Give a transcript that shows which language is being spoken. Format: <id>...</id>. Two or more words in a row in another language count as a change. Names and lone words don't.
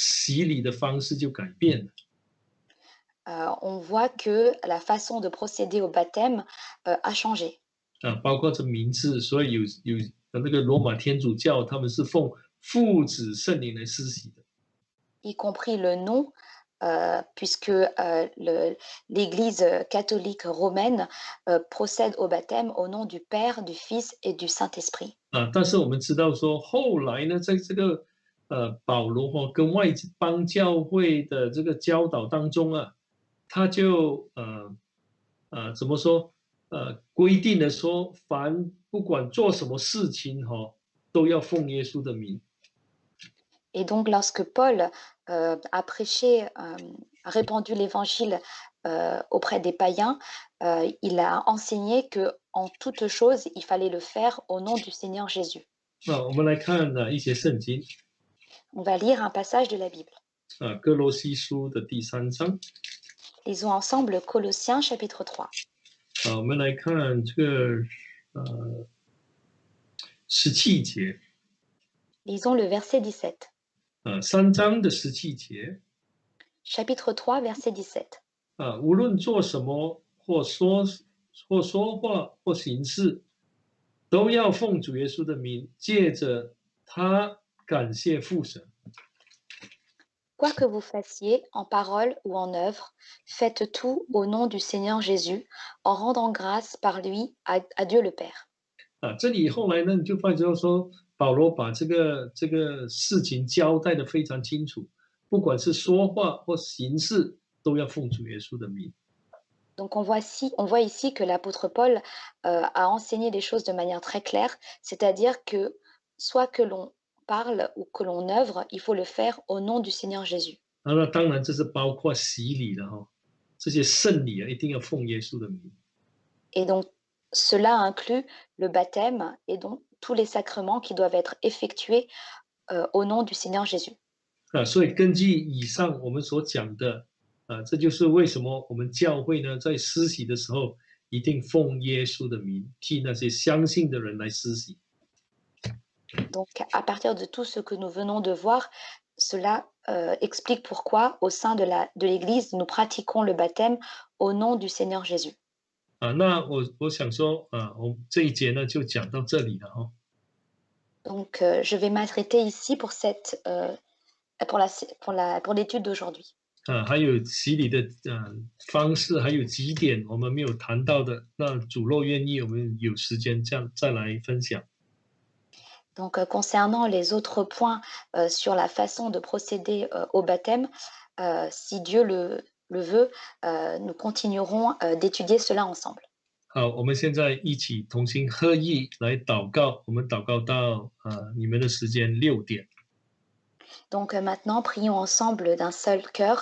<zh>我们</zh> <fr>l'Église,</fr> <zh>发觉到说洗礼的方式就改变了。</zh> <fr>on voit que la façon de procéder au baptême a changé,</fr> <zh>包括这名字，所以那个罗马天主教他们是奉父子圣灵来施洗的。</zh> <fr>y compris le nom, puisque l'Église catholique romaine procède au baptême au nom du Père, du Fils et du Saint-Esprit.</fr> <zh>但是我们知道说，后来呢，在这个保罗跟外邦教会的这个教导当中啊，他就怎么说规定了说，凡不管做什么事情都要奉耶稣的名。</zh> <fr>Et donc, lorsque Paul a prêché, a répandu l'évangile auprès des païens, il a enseigné que en toute chose, il fallait le faire au nom du Seigneur Jésus.</fr> <zh>我们来看一些圣经</zh> <fr>On va lire un passage de la Bible.</fr> <zh>哥罗西书的第3章</zh> <fr>Lisons ensemble Colossiens chapitre 3.</fr> <zh>我们来看这个17节</zh> <fr>Lisons le verset 17.</fr> <zh>3 章的17节</zh> <fr>Chapitre 3, verset 17.</fr> <zh>无论做什么或说话或行事，都要奉主耶稣的名，借着他感谢父神。</zh> <fr>Quoi que vous fassiez, en parole ou en œuvre, faites tout au nom du Seigneur Jésus, en rendant grâce par lui à Dieu le Père.</fr> <zh>这里后来呢，你就发觉说，保罗把这个事情交代的非常清楚，不管是说话或行事，都要奉主耶稣的名。</zh> <fr>Donc on voit ici que l'apôtre Paul a enseigné les choses de manière très claire, c'est-à-dire que soit que l'on parle ou que l'on œuvre, il faut le faire au nom du Seigneur Jésus.</fr> <zh>那当然这是包括洗礼的这些圣礼一定要奉耶稣的名。</zh> <fr>Et donc cela inclut le baptême et donc tous les sacrements qui doivent être effectués au nom du Seigneur Jésus.</fr> <zh>所以根据以上我们所讲的这就是为什么我们教会呢在施洗的时候一定奉耶稣的名，替那些相信的人来施洗。</zh> <fr>Donc, à partir de tout ce que nous venons de voir, cela explique pourquoi, au sein de l'Église, nous pratiquons le baptême au nom du Seigneur Jésus.</fr> <zh>那我想说我这一节呢就讲到这里了</zh> <fr>Donc, je vais m'arrêter ici pour l'étude d'aujourd'hui.</fr> <zh>还有洗礼的方式，还有几点我们没有谈到的，那主若愿意，我们有时间这样再来分享。</zh> <fr>Donc, concernant les autres points sur la façon de procéder au baptême, si Dieu le veut, nous continuerons d'étudier cela ensemble.</fr> <zh>好，我们现在一起同心合意来祷告，我们祷告到你们的时间6点。</zh> <fr>Donc maintenant, prions ensemble d'un seul cœur.</fr>